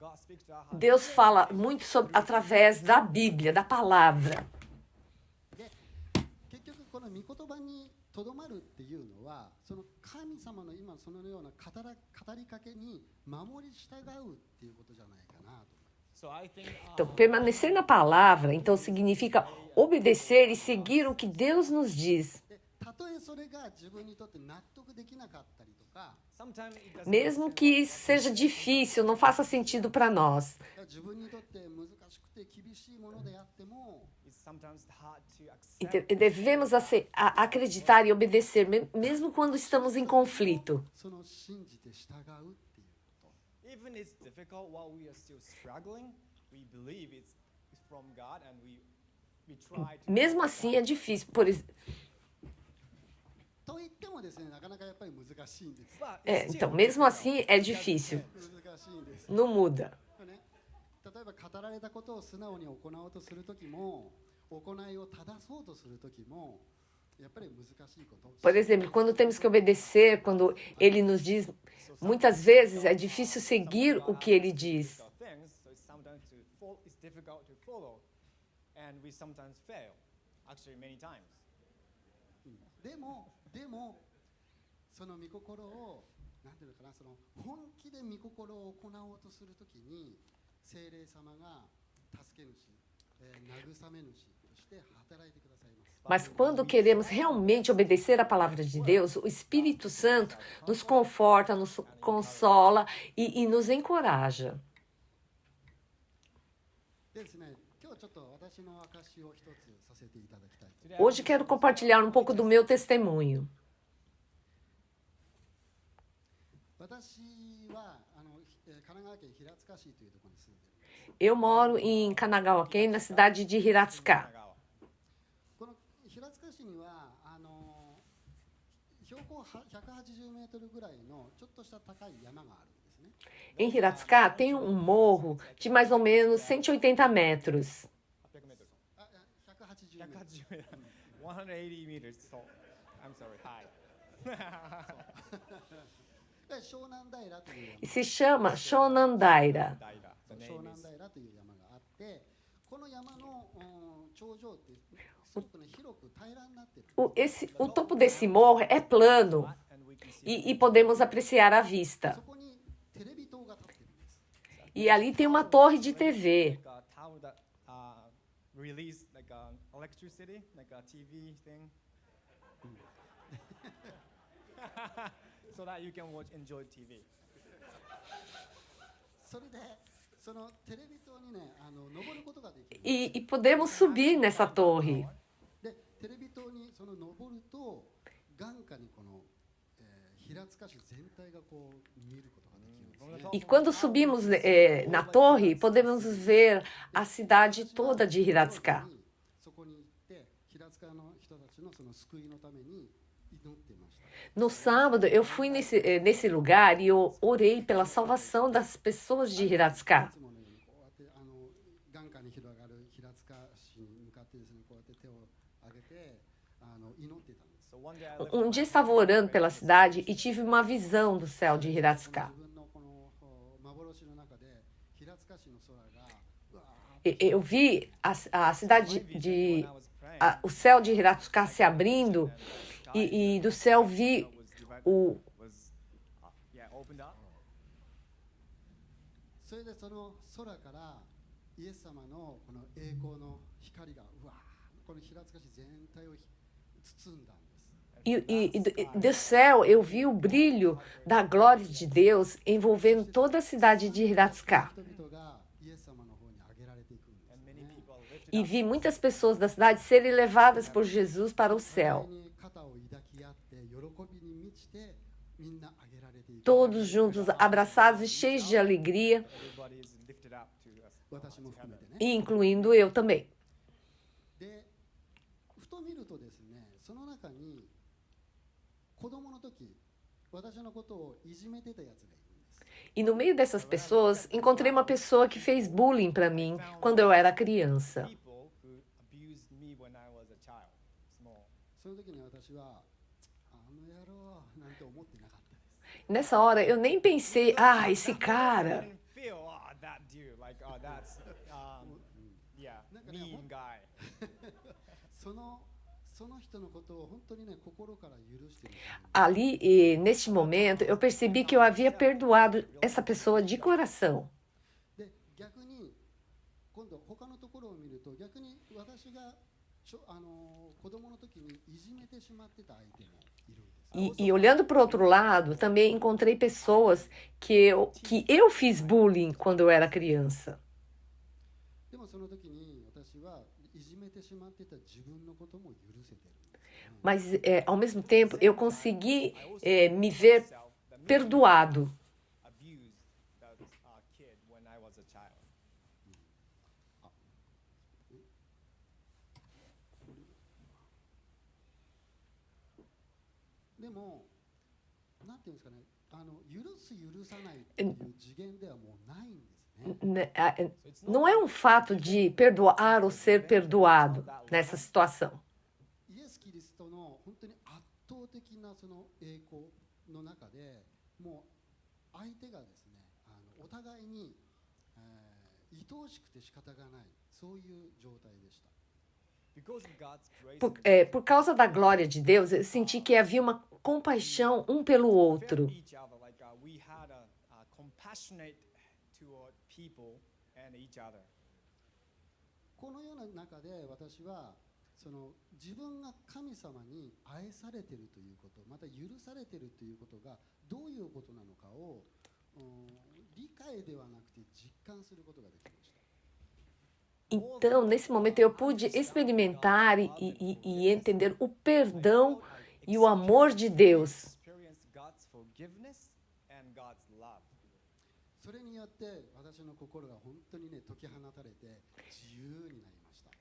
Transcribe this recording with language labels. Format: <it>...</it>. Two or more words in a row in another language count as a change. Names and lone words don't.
<en>So God speaks to our heart.</en> <pt>Deus fala muito através da Bíblia, da palavra.</pt> <ja>で、結局この御言葉にとどまるっていうのは、その神様の今そのような語りかけに守り従うっていうことじゃないかなと。</ja> <en>So I think</en> <pt>Então, permanecer na palavra, então, significa obedecer e seguir o que Deus nos diz.</pt> <ja>で、たとえそれが自分にとって納得できなかったりとか、</ja> <en>sometimes it doesn't</en> <pt>Mesmo</pt> <en>make</en> <pt>que</pt> <en>sense.</en> <pt>isso seja difícil, não faça sentido para nós.</pt> <ja>自分にとって難しくて厳しいものであっても、</ja> <en>It's sometimes hard to</en> <pt>Então,</pt> <en>accept.</en> <pt>devemos acreditar e obedecer, mesmo quando estamos em conflito.</pt> <ja>その信じて従うっていうこと。</ja> <en>Even it's difficult while we are still struggling, we believe it's from God and we try to.</en> <pt>Mesmo assim, é difícil.</pt> <ja>と言ってもですね、なかなかやっぱり難しいんです。</ja> <en>But</en> <pt>É,</pt> <en>it's</en> <pt>então,</pt> <en>still</en> <pt>mesmo</pt> <en>difficult.</en> <pt>assim, é difícil.</pt> <ja>難しいんです。</ja> <pt>Não muda.</pt> <ja>ね、 例えば語られたことを素直に行おうとするときも、行いを正そうとするときも、やっぱり難しいこと。</ja> <pt>Por exemplo, quando temos que obedecer, quando ele nos diz, muitas vezes é difícil seguir o que ele diz.</pt> <en>So it's sometimes it's difficult to follow, and we sometimes fail. Actually, many times.</en> <ja>でもその御心をなんていうのかな、その本気で御心を行おうとするときに聖霊様が助け主、慰め主として働いてくださいます。</ja> <pt>Mas quando queremos realmente obedecer a palavra de Deus, o Espírito Santo nos conforta, nos consola e nos encoraja.</pt> <ja>ですね、今日ちょっと私の証を一つさせていただきたい。</ja> <pt>Hoje quero compartilhar um pouco do meu testemunho.</pt> <ja>私は神奈川県平塚市というところに住んでいます。</ja> <pt>Eu moro em Kanagawa-ken, na cidade de Hiratsuka.</pt> <ja>この平塚市には標高180メートルぐらいのちょっとした高い山があるんですね。</ja> <pt>Em Hiratsuka tem um morro de mais ou menos 180 metros.</pt> <ja>180メートル。</ja> <en>180 meters. So, I'm sorry, high.</en> <ja>湘南平という</ja> <pt>E se chama Shonandaira.</pt> <ja>湘南平という山があって、この山の頂上ってすごくね広く平らになってる。</ja> <pt>O topo desse morro é plano e podemos apreciar a vista.</pt> <ja>そこにテレビ塔が立ってるんです。</ja> <pt>E ali tem uma torre de TV.</pt> <en>Like a tower that release like electricity, like a TV thing. So that you can enjoy TV.</en> <ja>それでそのテレビ塔にね登ることができる。</ja> <pt>E podemos subir nessa torre.</pt> <ja>でテレビ塔にその登ると眼下にこの、平塚市全体がこう見ることができるんですね。</ja> <pt>E quando subimos na torre, podemos ver a cidade toda de Hiratsuka.</pt> <ja>そこに行って平塚の人たちのその救いのために祈っていました。</ja> <pt>No sábado, eu fui nesse lugar e eu orei pela salvação das pessoas de Hiratsuka.</pt> <ja>いつものようにこうやって眼下に広がる平塚市に向かってですね、こうやって手を挙げて祈ってたんです。</ja> <en>So one day I left</en> <pt>Um dia estava orando pela cidade e tive uma visão do céu de Hiratsuka.</pt> <ja>自分のこの幻の中で平塚市の空がうわ</ja> <pt>Eu vi a cidade</pt> <en>when I was praying.</en> <pt>o céu de Hiratsuka se abrindo e do céu vi o,</pt> <en>Was opened up.</en> <ja>それでその空からイエス様のこの栄光の光がうわこの平塚市全体を包んだんです。</ja> <pt>do céu eu vi o brilho da glória de Deus envolvendo toda a cidade de Hiratsuka.</pt> <ja>人々がイエス様の方に上げられていくんです</ja> <en>And many</en> <ja>ね。</ja> <en>people lifted</en> <pt>E</pt> <en>up.</en> <pt>vi muitas pessoas da cidade serem levadas por Jesus para o</pt> <ja>互</ja> <pt>céu.</pt> <ja>いに肩を抱き合って喜びに満ちてみんな上げられていく。</ja> <pt>Todos juntos, abraçados e cheios de alegria,</pt> <en>Everybody is lifted up to us.</en> <ja>私も含めてね。</ja> <pt>e incluindo eu também.</pt> <ja>で、ふと見るとですね、その中に子供の時、私のことをいじめてたやつがいるんです。</ja> <pt>E no meio dessas pessoas, encontrei uma pessoa que fez bullying para mim quando eu era criança.</pt> <en>People who abused me when I was a child, small.</en> <ja>その時に私は野郎なんて思ってなかったです。</ja> <pt>Nessa hora, eu nem pensei, ah, esse</pt> <en>I</en> <pt>cara.</pt> <en>didn't feel, that dude, like, that's, yeah, mean guy.</en> <ja>その人のことを本当にね心から許している。</ja> <pt>Ali, neste momento, eu percebi que eu havia perdoado essa pessoa de coração.</pt> <ja>で逆に今度他のところを見ると逆に私が子供の時にいじめてしまってた相手もいるんです。</ja> <pt>E olhando para o outro lado, também encontrei pessoas que eu fiz bullying quando eu era criança.</pt> <ja>でもその時に私はいじめてしまってた自分のことも許せてるんですね。</ja> <pt>Mas, ao mesmo tempo, eu consegui me ver perdoado.</pt> <en>Abused that kid when I was a child.</en> <ja>でもなんていうんですかね、許す許さないっていう次元ではもうないんです</ja> <pt>Não é um fato de perdoar ou ser perdoado nessa situação.</pt> <ja>イエス・キリストの本当に圧倒的なその栄光の中でもう相手がですねお互いに、愛おしくて仕方がないそういう状態でした。</ja> <en>Because of God's grace</en> <pt>Por causa da glória de Deus, eu senti que havia uma compaixão um pelo outro.</pt> <en>each other, like we had a compassionate toward people and each other.</en> <ja>このような中で私はその自分が神様に愛されているということまた許されているということがどういうことなのかを理解ではなくて実感することができました。</ja> <pt>Então, nesse momento, eu pude experimentar e entender o perdão e o amor de Deus.</pt> <en>Experience God's forgiveness and God's love.</en> <ja>それによって私の心が本当にね解き放たれて自由になりました。</ja>